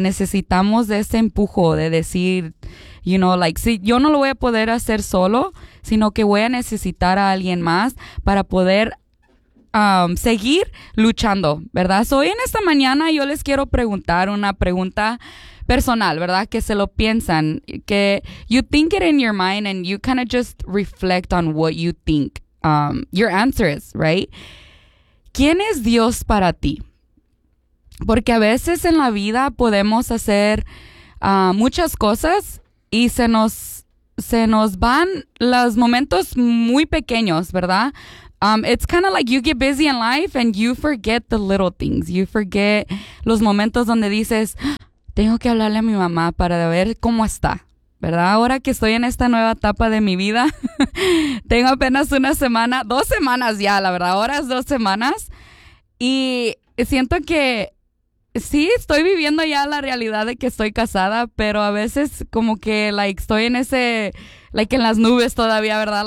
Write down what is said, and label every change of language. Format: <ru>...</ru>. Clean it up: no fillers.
<es>Necesitamos de ese empujo de decir, you know, like, si yo no lo voy a poder hacer solo, sino que voy a necesitar a alguien más para poder seguir luchando, ¿verdad? So, hoy en esta mañana yo les quiero preguntar una pregunta personal, ¿verdad?</es> <en>Que se lo piensan, que you think it in your mind and you kind of just reflect on what you think, your answer is, right?</en> <es>¿Quién es Dios para ti? Porque a veces en la vida podemos hacer muchas cosas y se nos van los momentos muy pequeños, ¿verdad?</es> <en>It's kind of like you get busy in life and you forget the little things.</en> <es>You forget los momentos donde dices, tengo que hablarle a mi mamá para ver cómo está, ¿verdad? Ahora que estoy en esta nueva etapa de mi vida, tengo apenas una semana, 2 semanas ya, la verdad, ahora es 2 semanas. Y siento que sí, estoy viviendo ya la realidad de que estoy casada, pero a veces como que, like, estoy en ese, like, en las nubes todavía, ¿verdad?</es>